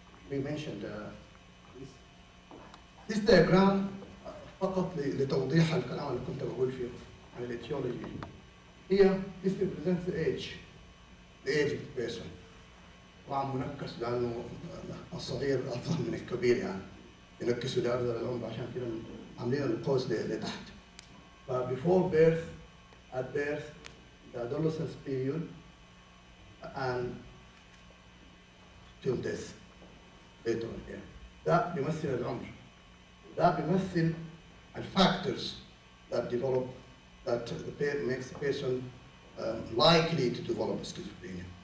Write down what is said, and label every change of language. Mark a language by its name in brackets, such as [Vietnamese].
[English] We mentioned this diagram [Arabic] فقط لتوضيح الكلام اللي كنت بقول فيه عن الاتيولوجي. [English] هي this represents the age of the person. [Arabic] طبعا منكس لانه الصغير افضل من الكبير يعني ينكسوا لأرذل العمر عشان كده عاملين القوس لتحت. [English] Before birth, at birth, the adolescence period, and till death later on here. [Arabic] ده بيمثل العمر. ده بيمثل الفاكتورز [English] that develop that makes the person likely to develop schizophrenia.